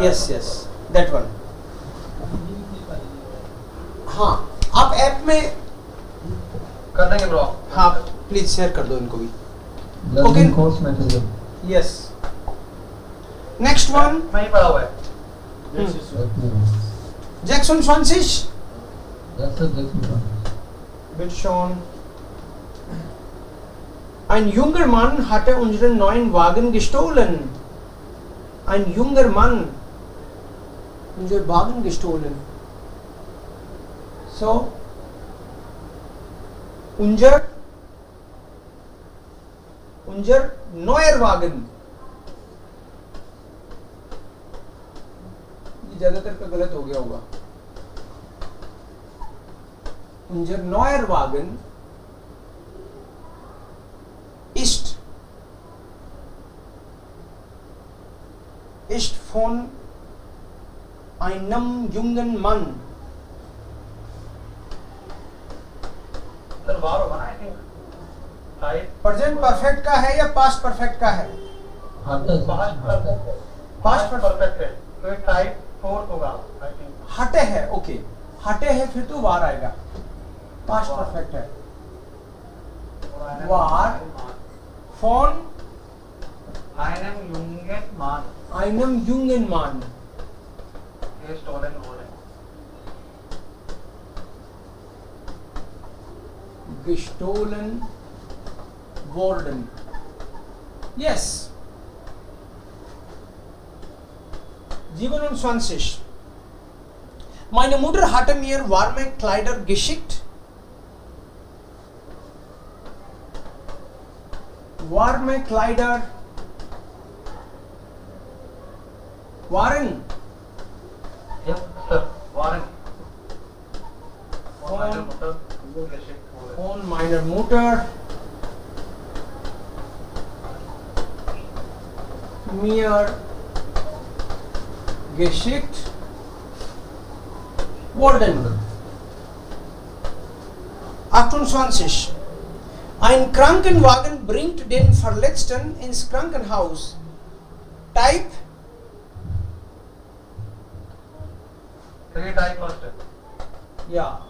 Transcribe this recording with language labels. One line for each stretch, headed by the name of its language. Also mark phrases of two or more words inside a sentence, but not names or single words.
English: Yes, that one.
Hindi: हाँ, आप ऐप में कर देंगे ब्रो। हाँ,
English: please share
Hindi: कर दो इनको भी।
English: learning course material. Yes, next one,
Hindi: वहीं पड़ा हुआ है। जैक्सन फ्रांसिस
English: yes sir,
Hindi: देखिए
German: wird schon. Ein junger Mann hatte unseren neuen Wagen gestohlen. Ein junger Mann unseren Wagen gestohlen. So, unser neuer Wagen.
Hindi: ज्यादातर का गलत हो गया होगा।
German: Unser neuer Wagen ist von einem jungen Mann.
Hindi: सर वार होगा ना
English: I think type present perfect
Hindi: का है या
English: past perfect
Hindi: का है? हटे
English: past perfect
Hindi: है तो
English: type fourth
Hindi: होगा
English: I think.
Hindi: हटे है, ओके, हटे है फिर तो वार आएगा।
English: past perfect
Hindi: है।
German: वार von einem jungen Mann gestohlen worden.
English: Yes. 27.
German: Meine Mutter hatte mir warme Kleider geschickt. Warme Kleider waren
English: yes sir वारन
German: von meiner Mutter mir geschickt worden. 28. Ein Krankenwagen bringt den Verletzten ins Krankenhaus.
Hindi: Type
English: type first
Hindi: है
German: ja.